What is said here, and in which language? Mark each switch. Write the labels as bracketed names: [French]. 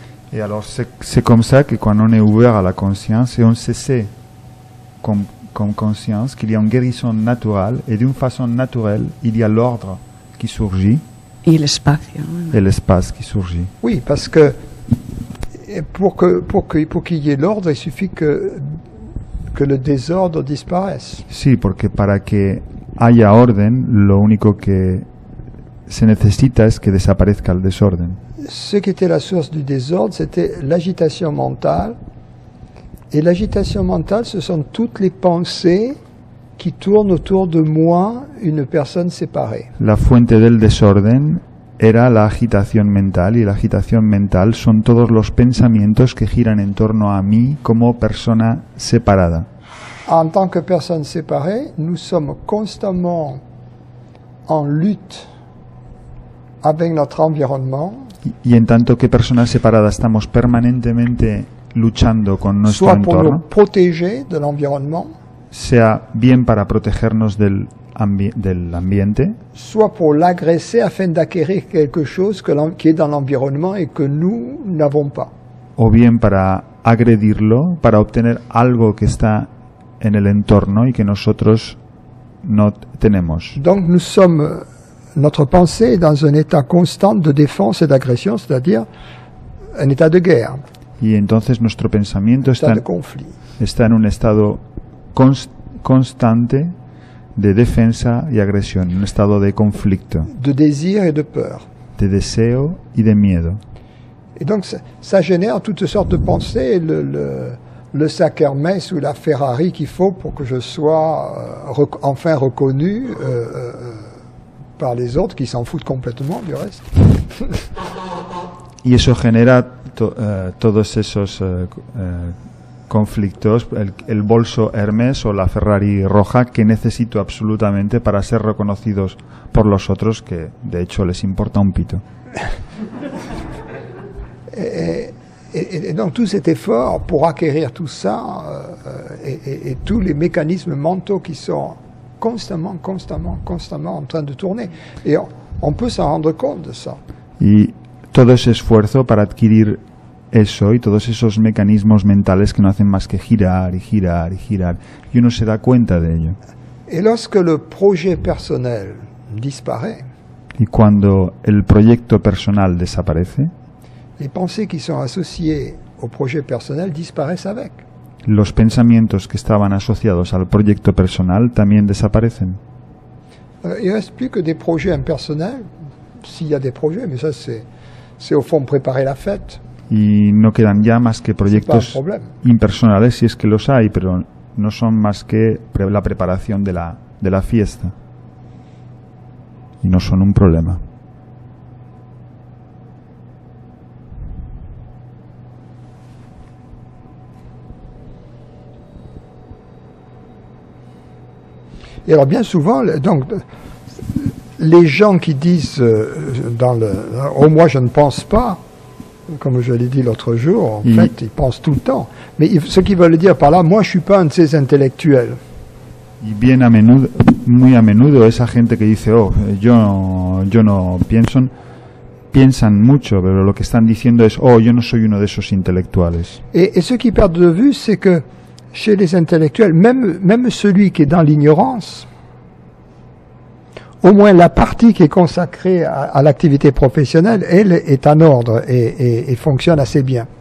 [French] Et alors c'est comme ça que quand on est ouvert à la conscience et on sait comme conscience qu'il y a une guérison naturelle et d'une façon naturelle il y a l'ordre qui surgit et l'espace qui surgit. Oui, parce que pour qu'il y ait l'ordre, il suffit que le désordre disparaisse. [Spanish] Sí, porque para que haya orden, lo único que se necesita es que desaparezca el desorden. [French] Ce qui était la source du désordre, c'était l'agitation mentale. Et l'agitation mentale, ce sont toutes les pensées qui tournent autour de moi, une personne séparée. [Spanish] La fuente del desorden era la agitación mental, y la agitación mental son todos los pensamientos que giran en torno a mí como persona separada. [French] En tant que personne séparée, nous sommes constamment en lutte avec notre environnement. [Spanish] Y en tanto que personas separadas estamos permanentemente luchando con nuestro [French] soit pour [Spanish] entorno, [French] nous protéger de l'environnement, [Spanish] sea bien para protegernos del ambiente, [French] soit pour l'agresser afin d'acquérir quelque chose qui est dans l'environnement et que nous n'avons pas. [Spanish] o bien para agredirlo, para obtener algo que está en el entorno y que nosotros no tenemos. [French] Donc nous sommes, notre pensée est dans un état constant de défense et d'agression, c'est-à-dire un état de guerre. [Spanish] Y entonces nuestro pensamiento [French] état de conflit. [Spanish] está en un estado constante de defensa y agresión, un estado de conflicto, [French] De désir et de peur. [Spanish] de deseo y de miedo. [French] Et donc ça génère toutes sortes de pensées, le sac Hermès ou la Ferrari qu'il faut pour que je sois enfin reconnu par les autres qui s'en foutent complètement du reste. [Spanish] Y eso genera todos esos conflictos, el bolso Hermès o la Ferrari roja que necesito absolutamente para ser reconocidos por los otros, que de hecho les importa un pito. [French] Et donc tout cet effort pour acquérir tout ça et tous les mécanismes mentaux qui sont constamment en train de tourner. Et on peut s'en rendre compte de ça. [Spanish] Y todo ese esfuerzo para adquirir eso y todos esos mecanismos mentales que no hacen más que girar y girar y girar, y uno se da cuenta de ello. [French] Et lorsque le projet personnel disparaît, [Spanish] Y cuando el proyecto personal desaparece, [French] les pensées qui sont associées au projet personnel disparaissent avec. [Spanish] los pensamientos que estaban asociados al proyecto personal también desaparecen. [French] Il ne reste plus que des projets impersonnels, s'il y a des projets, mais ça c'est au fond préparer la fête. [Spanish] Y no quedan ya más que [French] C'est pas un [Spanish] proyectos [French] problème. [Spanish] impersonales, si es que los hay, pero no son más que la preparación de la fiesta. Y no son un problema. [French] Et alors bien souvent, donc, les gens qui disent oh moi je ne pense pas, comme je l'ai dit l'autre jour, en fait ils pensent tout le temps. Mais ce qu'ils veulent dire par là, moi je suis pas un de ces intellectuels. Y bien muy a menudo esa gente que dice, oh, yo no piensan mucho, pero lo que están diciendo es, oh, yo no soy uno de esos intelectuales. Et ce qu'ils perdent de vue, c'est que chez les intellectuels, même celui qui est dans l'ignorance, au moins la partie qui est consacrée à l'activité professionnelle, elle est en ordre et fonctionne assez bien.